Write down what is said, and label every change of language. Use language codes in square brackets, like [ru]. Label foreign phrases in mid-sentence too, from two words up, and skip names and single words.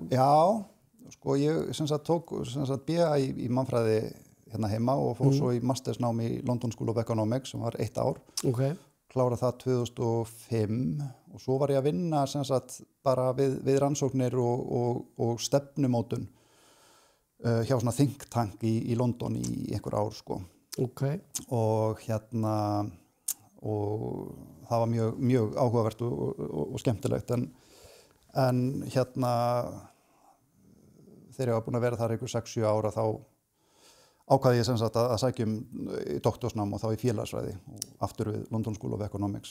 [is] Já, sko ég tók BA í mannfræði hérna heima og fór svo í mastersnám í London School of Economics sem var 1 ár. Ok. Kláraði það 2005 og svo var ég að vinna bara við rannsóknir og stefnumótun hjá svona [en] think tank [is] í London í einhver ár sko. Ok. Og og það var mjög áhugavert og skemmtilegt en þegar ég var búin að vera þar einhver 6-7 ára þá ákvaði ég að sækja í doktorsnám og þá í félagsfræði og aftur við London School of Economics.